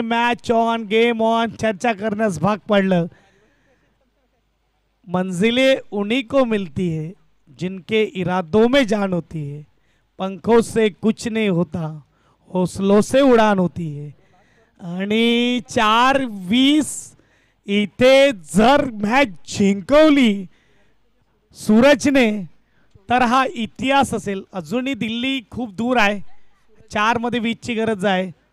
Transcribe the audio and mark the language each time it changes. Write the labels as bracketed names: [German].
[English] match on, game on, [Marathi] चर्चा करण्यास भाग पडलं. [Hindi] मंजिलें उन्हीं को मिलती है जिनके इरादों में जान होती है. पंखों से कुछ नहीं होता, हौसलों से उड़ान होती है. [Marathi] आणि 4-20 इथे जर मॅच जिंकवली सूरजने तर हा इतिहास असेल. अजूनही दिल्ली खूप दूर आहे. 4 मध्ये 20ची गरज आहे.